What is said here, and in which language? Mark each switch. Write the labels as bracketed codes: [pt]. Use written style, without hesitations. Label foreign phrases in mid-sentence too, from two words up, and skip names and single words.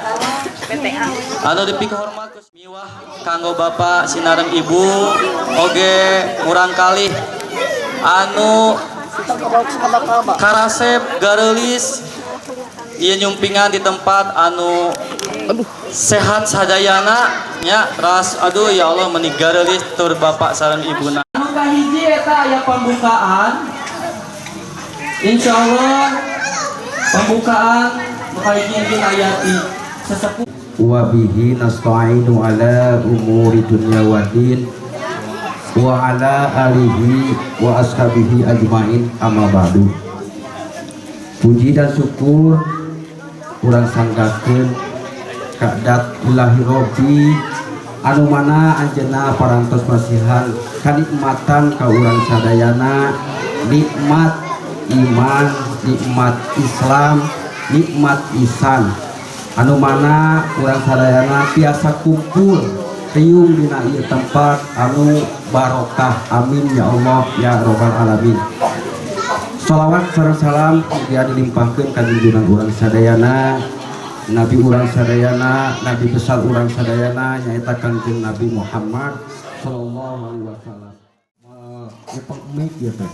[su] Anu dipihormat miwah kanggo Bapak sinareng Ibu oge murang kalih anu karasep garelis ieu nyumpingan di tempat anu sehat sadayana nya ras aduh [ar] يا الله [su] meuni garelis tur Bapak sareng Ibuna. Anu kahiji eta aya pembukaan. Insyaallah pembukaan mukhaijin ayati sesepuh [ar] وبه نستعين على أمور الدنيا والدين وعلى آله وأصحابه أجمعين أما بعد. [id] Puji dan syukur [su] urang sanggakeun kadat [ar] إلهي ربي [su] anu mana anjeunna parantos masihan kanikmatan ka urang sadayana, nikmat iman, nikmat Islam, nikmat ihsan anu mana urang sadayana tiasa kumpul riung dina ieu tempat anu barokah. [ar] آمين يا الله يا رب العالمين. [su] Shalawat sareng salam mugia dilimpahkeun ka junjungan urang sadayana, Nabi urang sadayana, Nabi besar urang sadayana nyaeta Kanjeng Nabi Muhammad [ar] صلى الله عليه وسلم. [su] Ngepeng mic ieu teh.